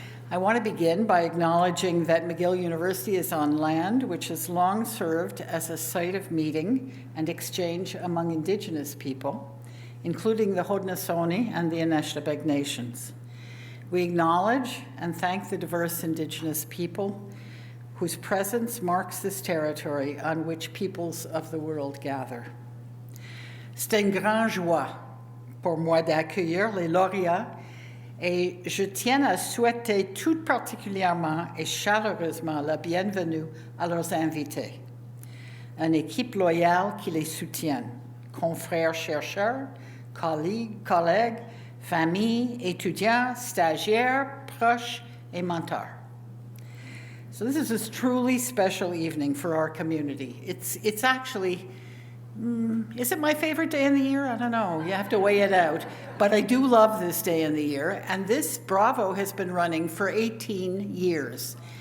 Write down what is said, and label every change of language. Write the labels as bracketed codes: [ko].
[en] I want to begin by acknowledging that McGill University is on land which has long served as a site of meeting and exchange among Indigenous people, including the Haudenosaunee and the Anishinaabe Nations. We acknowledge and thank the diverse Indigenous people whose presence marks this territory on which peoples of the world gather. [fr] C'est une grande joie pour moi d'accueillir les lauréats et je tiens à souhaiter tout particulièrement et chaleureusement la bienvenue à leurs invités. Une équipe loyale qui les soutient, confrères chercheurs, collègues, familles, étudiants, stagiaires, proches et mentors. [en] So this is a truly special evening for our community. It's actually, is it my favorite day in the year? I don't know. You have to weigh it out. But I do love this day in the year. And this Bravo has been running for 18 years.